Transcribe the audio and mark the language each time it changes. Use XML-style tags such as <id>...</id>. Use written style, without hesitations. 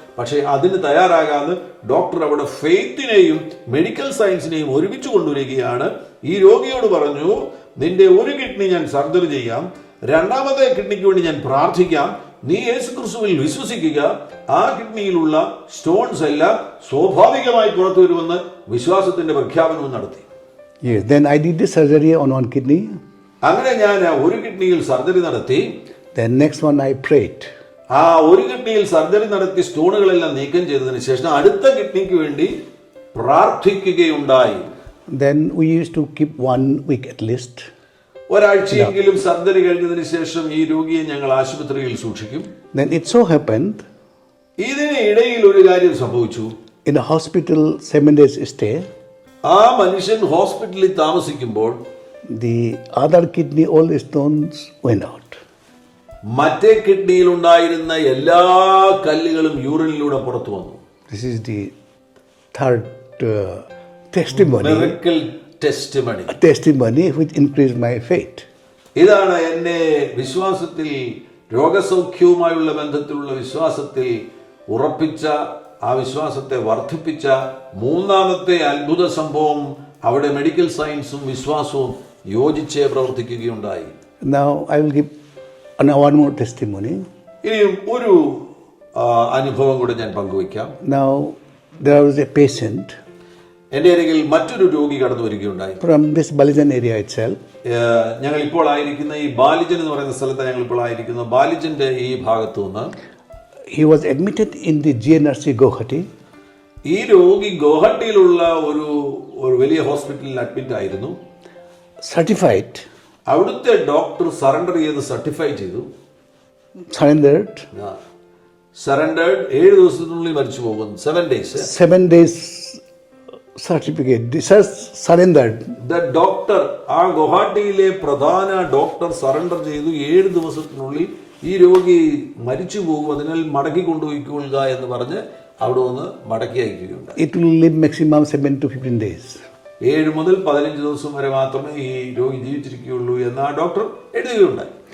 <ml>പക്ഷേ അതിന് തയ്യാറാകാതെ ഡോക്ടർ അവിടെ ഫെയ്ത്തിനെയും മെഡിക്കൽ സയൻസിനെയും ഒരുമിച്ച് കൊണ്ടുവരികയാണ്. ഈ രോഗിയോട് പറഞ്ഞു, നിന്റെ ഒരു കിഡ്നി ഞാൻ സർജറി ചെയ്യാം, 2ാമത്തെ കിഡ്നിക്ക് വേണ്ടി ഞാൻ പ്രാർത്ഥിക്കാം, നീ യേശു ക്രിസ്തുവിൽ വിശ്വസിക്കുക, ആ കിഡ്നിയിലുള്ള സ്റ്റോൺസ് എല്ലാം സ്വാഭാവികമായി പുറത്തു വരുമെന്ന് വിശ്വാസത്തിന്റെ പ്രഖ്യാപനവും നടത്തി.</ml> <en>Yes, then I did the surgery on one kidney.</en> <ml>അങ്ങനെ ഞാൻ ഒരു കിഡ്നിയിൽ സർജറി നടത്തി.</ml> <en>Then next one I prayed.</en> <ml>ആ ഒരു കിഡ്നിയിൽ സർജറി നടത്തി സ്റ്റോണുകളെല്ലാം നീക്കം ചെയ്തതിന് ശേഷം അടുത്ത കിഡ്നിക്ക് വേണ്ടി പ്രാർത്ഥിക്കുകയുണ്ടായി.</ml> <en>Then we used to keep 1 week at least.</en> <ml>ഒരാഴ്ചയെങ്കിലും surgery കഴിഞ്ഞതിന് ശേഷം ഈ രോഗിയെ ഞങ്ങൾ ആശുപത്രിയിൽ സൂക്ഷിക്കും.</ml> <en>Then it so happened,</en> <ml>ഇതിന് ഇടയിൽ ഒരു കാര്യം സംഭവിച്ചു.</ml> <en>in a hospital 7 days stay,</en> <ml>ആ മനുഷ്യൻ ഹോസ്പിറ്റലിൽ താമസിക്കുമ്പോൾ</ml> <en>the other kidney all the stones went out.</en> <ml>മറ്റേ കിഡ്നിയിൽ ഉണ്ടായിരുന്ന എല്ലാ കല്ലുകളും യൂറിനിലൂടെ പുറത്തു വന്നു.</ml> <en>This is the third testimony. Miracle testimony. A testimony which increased my faith.</en> <ml>ഇതാണ് എന്നെ വിശ്വാസത്തിൽ, രോഗസൗഖ്യവുമായുള്ള ബന്ധത്തിലുള്ള വിശ്വാസത്തിൽ ഉറപ്പിച്ച, ആ വിശ്വാസത്തെ വർദ്ധിപ്പിച്ച 3ാമത്തെ അത്ഭുത സംഭവം. അവിടെ മെഡിക്കൽ സയൻസും വിശ്വാസവും യോജിച്ചേ പ്രവർത്തിക്കുകയുണ്ടായി.</ml> <en>Now I will give one more testimony.</en> <ml>ഇനിയും ഒരു അനുഭവം കൂടെ ഞാൻ പങ്കുവയ്ക്കാം.</ml> <en>Now there was a patient</en> <ml>എൻ്റെ അരികിൽ മറ്റൊരു രോഗി കടന്നു വരികയുണ്ടായി.</ml> <en>from this Balijan area itself.</en> <ml>ഞങ്ങൾ ഇപ്പോൾ ആയിരിക്കുന്ന ഈ ബാലിജൻ എന്ന് പറയുന്ന സ്ഥലത്ത് ഞങ്ങൾ ഇപ്പോൾ ആയിരിക്കുന്ന ബാലിജന്റെ ഈ ഭാഗത്തു നിന്ന്</ml> <en>He was admitted in the GNRC Guwahati.</en> <ml>ഈ രോഗി ഗുവാഹട്ടിയിലുള്ള ഒരു വലിയ ഹോസ്പിറ്റലിൽ അഡ്മിറ്റ് ആയിരുന്നു.</ml> <en>Certified.</en> <ml>അവിടുത്തെ ഡോക്ടർ സറണ്ടർ ചെയ്ത് സർട്ടിഫൈ ചെയ്തു.</ml> <en>Surrendered.</en> <ml>7 ദിവസത്തിനുള്ളിൽ മരിച്ചു പോകുന്നു.</ml> <en>7 days. 7 days certificate. This is surrendered. The doctor,</en> <ml>ആ ഗുവാഹട്ടിയിലെ പ്രധാന ഡോക്ടർ സറണ്ടർ ചെയ്തു. 7 ദിവസത്തിനുള്ളിൽ ഈ രോഗി മരിച്ചു പോകും, അതിനാൽ മടക്കി കൊണ്ടുപോയിക്കൊള്ളുക എന്ന് പറഞ്ഞ് അവിടെ നിന്ന് മടക്കി അയക്കുകയുണ്ട്.</ml> <en>It will live maximum 7 to 15 days.</en> <ml>7 മുതൽ 15 ദിവസം വരെ മാത്രമേ ഈ രോഗി ജീവിച്ചിരിക്കുകയുള്ളൂ എന്ന് ആ ഡോക്ടർ എഴുതുകയുണ്ടായി.</ml>